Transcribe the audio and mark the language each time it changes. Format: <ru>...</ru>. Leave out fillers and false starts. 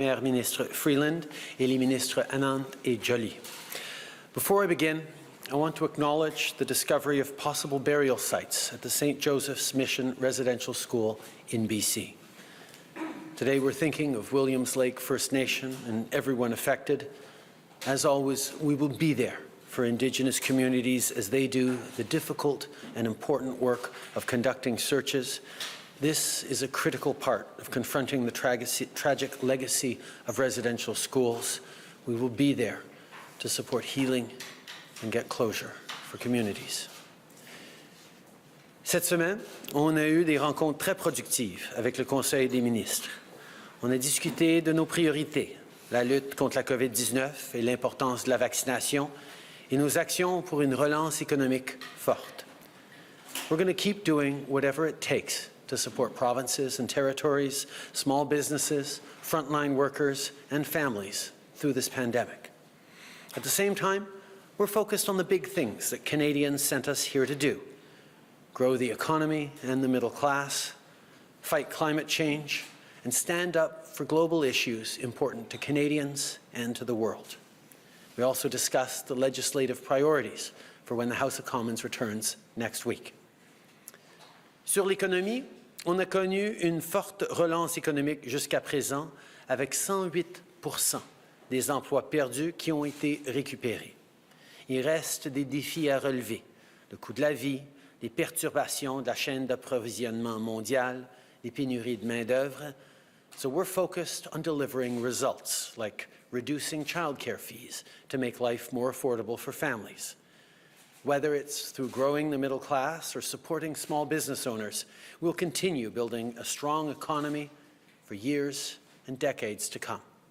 <fr>Première ministre Freeland et les ministres Anand et Joly.</fr> <en>Before I begin, I want to acknowledge the discovery of possible burial sites at the St. Joseph's Mission Residential School in BC. Today we're thinking of Williams Lake First Nation and everyone affected. As always, we will be there for Indigenous communities as they do the difficult and important work of conducting searches. This is a critical part of confronting the tragic legacy of residential schools. We will be there to support healing and get closure for communities.</en> <fr>Cette semaine, on a eu des rencontres très productives avec le Conseil des ministres. On a discuté de nos priorités, la lutte contre la COVID-19 et l'importance de la vaccination et nos actions pour une relance économique forte.</fr> <en>We're going to keep doing whatever it takes to support provinces and territories, small businesses, frontline workers, and families through this pandemic. At the same time, we're focused on the big things that Canadians sent us here to do: grow the economy and the middle class, fight climate change, and stand up for global issues important to Canadians and to the world. We also discussed the legislative priorities for when the House of Commons returns next week.</en> <fr>Sur l'économie, on a connu une forte relance économique jusqu'à présent, avec 108% des emplois perdus qui ont été récupérés. Il reste des défis à relever: le coût de la vie, les perturbations de la chaîne d'approvisionnement mondiale, les pénuries de main-d'œuvre.</fr> <en>So we're focused on delivering results, like reducing childcare fees to make life more affordable for families. Whether it's through growing the middle class or supporting small business owners, we'll continue building a strong economy for years and decades to come.</en>